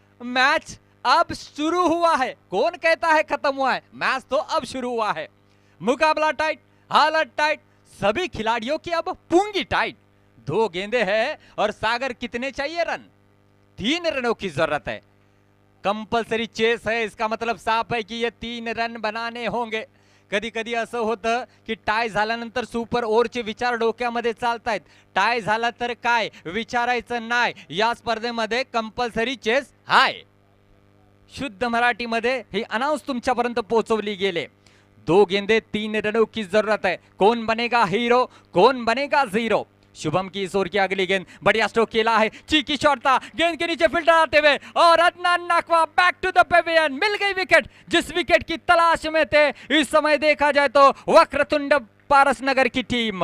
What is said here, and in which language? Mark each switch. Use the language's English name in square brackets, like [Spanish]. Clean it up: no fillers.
[Hindi] Match अब शुरू हुआ है, कौन कहता है खत्म हुआ है, मैच तो अब शुरू हुआ है। मुकाबला टाइट, हालत टाइट, सभी खिलाड़ियों की अब पूंगी टाइट। 2 गेंदें हैं और सागर कितने चाहिए रन? 3 रनों की जरूरत है। कंपल्सरी चेस है, इसका मतलब साफ है कि ये 3 रन बनाने होंगे। [Marathi] कधी कधी असं होतं की टाय झाल्यानंतर सुपर ओव्हरचे विचार डोक्यामध्ये चालतायत, टाय झाला तर काय विचारायचं नाही, या स्पर्धेमध्ये कंपल्सरी चेस हाय। शुद्ध मराठीमध्ये ही अनाउंस तुमच्यापर्यंत पोहोचवली गेले। [Hindi] 2 गेंदे 3 रनों की जरूरत है, कौन बनेगा हीरो, कौन बनेगा जीरो। शुभम की इस ओर की अगली गेंद, बढ़िया स्ट्रोक खेला है, चीकी शॉट था, गेंद के नीचे फील्डर आते हुए और Adnan नकवा [English] back to the pavilion, [Hindi] मिल गई विकेट। जिस विकेट की तलाश में थे इस समय देखा जाए तो वक्रतुंड पारसनगर की टीम।